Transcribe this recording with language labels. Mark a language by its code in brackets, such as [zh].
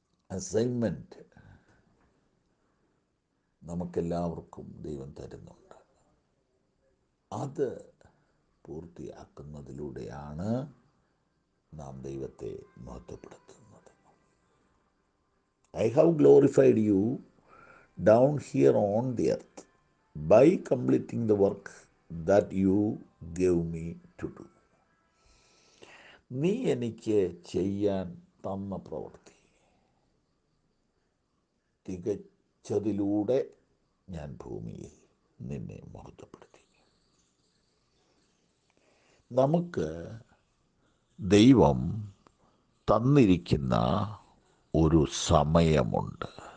[ml] Assignment നമുക്കെല്ലാവർക്കും ദൈവം തരുന്നുണ്ട്. അത് പൂർത്തിയാക്കുന്നതിലൂടെയാണ് നാം ദൈവത്തെ മഹത്വപ്പെടുത്തുന്നത്. [en] I have glorified you down here on the earth by completing the work that you gave me to do. [ml] നീ എനിക്ക് ചെയ്യാൻ തന്ന പ്രവൃത്തി തികച്ചതിലൂടെ ഞാൻ ഭൂമിയിൽ നിന്നെ മഹത്വപ്പെടുത്തി. നമുക്ക് ദൈവം തന്നിരിക്കുന്ന ഒരു സമയമുണ്ട്.